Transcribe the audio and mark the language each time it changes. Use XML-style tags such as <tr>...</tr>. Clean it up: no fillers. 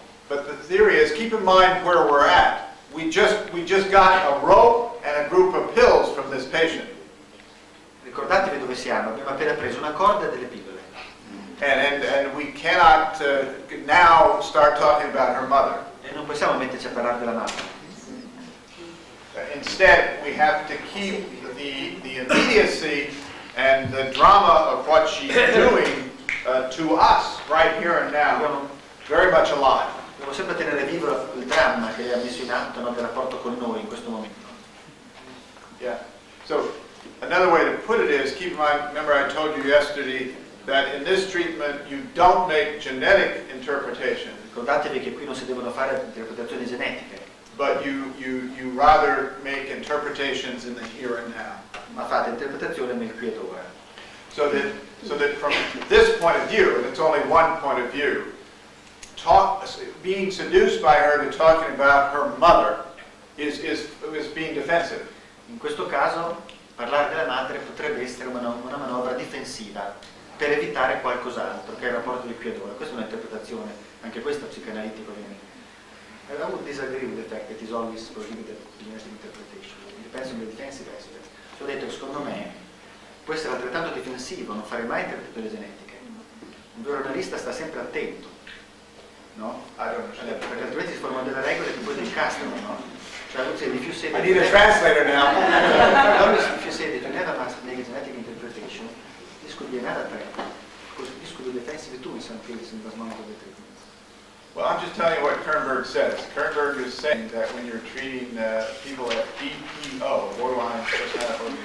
<en>But the theory is, keep in mind where we're at. We just got a rope and a group of pills from this patient.</en> <it>Ricordatevi dove siamo, abbiamo appena preso una corda e delle pillole.</it> <en>And we cannot now start talking about her mother.</en> <it>E non possiamo metterci a parlare della mamma.</it> <en>Instead, we have to keep the immediacy and the drama of what she's doing to us right here and now very much alive.</en> <it>Dobbiamo sempre tenere vivo il dramma che lei ha messo in atto, no, del rapporto con noi in questo momento.</it> <en>Yeah. So another way to put it is, keep in mind, remember I told you yesterday that in this treatment you don't make genetic interpretation,</en> <it>Ricordatevi che qui non si devono fare interpretazioni genetiche,</it> <en>but you rather make interpretations in the here and now.</en> <it>ma fate interpretazione nel qui ed ora.</it> <en>So that from this point of view, and it's only one point of view, being seduced by her to talking about her mother is being defensive.</en> <it>In questo caso parlare della madre potrebbe essere una manovra difensiva per evitare qualcos'altro, che è il rapporto di qui ed ora. Questa è un'interpretazione, anche questa psicanalitica ovviamente.</it> <en>I would disagree with the fact that is always prohibited genetic interpretation. It depends on the defensive aspect.</en> <it>Ho detto che secondo me può essere altrettanto difensivo non fare mai interpretazioni genetiche. Un vero analista sta sempre attento, no? Perché altrimenti si formano delle regole che poi ti incastrano, no? Cioè,</it> <en>if you say I need a translator now. if you say that you never must make a genetic interpretation, this could be another trap, because this could be defensive too in some cases in the moment of the treatment. Well, I'm just telling you what Kernberg says. Kernberg is saying that when you're treating people at BPO, borderline personality</en>